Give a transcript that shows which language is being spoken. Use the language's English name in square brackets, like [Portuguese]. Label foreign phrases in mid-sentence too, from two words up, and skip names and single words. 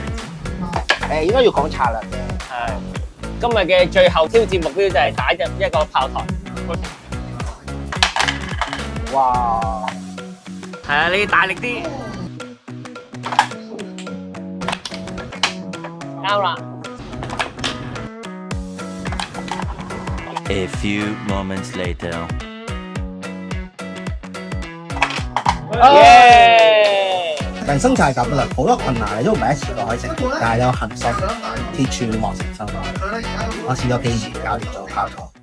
[Cantonese] 應該要講策略嘅。係今日嘅最後挑戰目標就係打入一個炮台。哇！係啊，你要大力啲。啱啦。 [English] A few moments later. 耶！ [Cantonese] 人生就係咁啦，好多困難你都唔係一次過可以成功，但係有恒心，鐵柱磨成針。我試咗幾次搞掂咗炮台。